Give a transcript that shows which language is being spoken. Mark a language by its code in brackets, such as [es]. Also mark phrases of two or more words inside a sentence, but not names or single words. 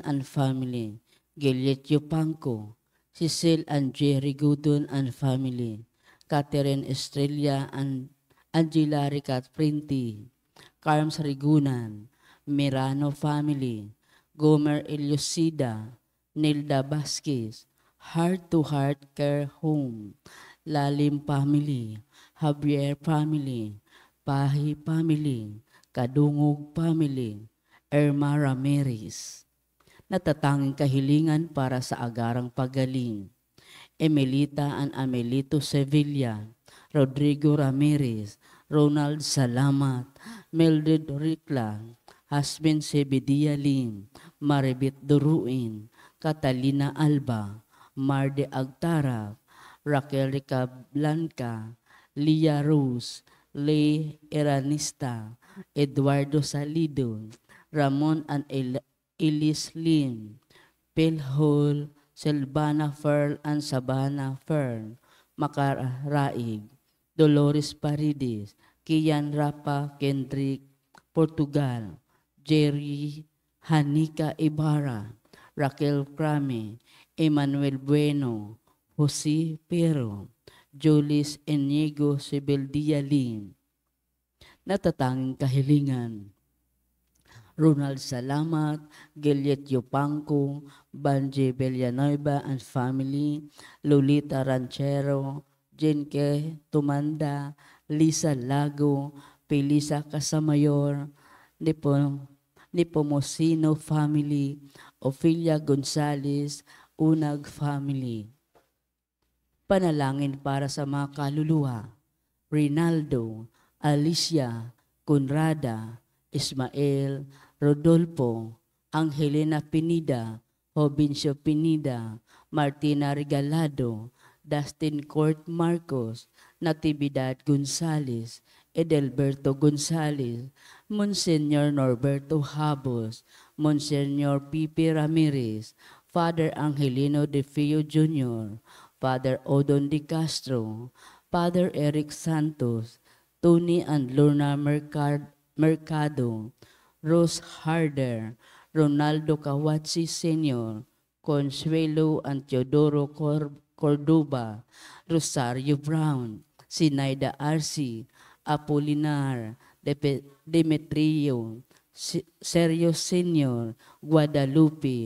[en] and family, [tl] Gillet Yupanco, Cecil and Jerry Gudon [en] and family, [tl] Catherine Estrella and Angela Ricat Printi, Carms Rigunan, Mirano family, Gomer Eliosida, Nilda Vasquez, Heart to Heart Care Home, Lalim family, Javier family, Pahi family, Kadungog family, Irma Ramirez. Natatanging kahilingan para sa agarang pagaling. Emelita and Amelito Sevilla, Rodrigo Ramirez, Ronald Salamat, Mildred Ricla, Hasbin Sebedia Lim, Maribit Duruin, Catalina Alba, Marde Agtarap, Raquel Blanca, Lia Rose, Lay Eranista, Eduardo Salido, Ramon and Elis Lim, Pilhol, Selvana Fern and Sabana Fern, Makar Raig, Dolores Paredes, Kian Rapa Kendrick, Portugal, Jerry Hanika Ibarra, Raquel Crame, Emmanuel Bueno, Jose Pero, Julis Enigo Sibeldia Lim. Natatanging kahilingan. Ronald Salamat, Gillet Yupanco, Banji Villanueva [en] and family, [tl] Lolita Ranchero, Jenke Tumanda, Lisa Lago, Pelisa Casamayor, Nipomosino family, Ophelia Gonzales, Unag family. Panalangin para sa mga kaluluwa. Rinaldo, Alicia, Conrada, Ismael, Rodolfo, Angelina Pinida, Jovincio Pinida, Martina Regalado, Dustin Court Marcos, Natividad Gonzales, Edelberto Gonzales, Monsignor Norberto Habos, Monsignor Pipi Ramirez, Father Angelino De Fio Jr., Father Odon De Castro, Father Eric Santos, Tony and Lorna Mercado, Rose Harder, Ronaldo Kawatsi Sr., Consuelo and Teodoro Cordoba, Rosario Brown, Sinaida Arce, Apolinar, Demetrio, Sergio Sr., Guadalupe,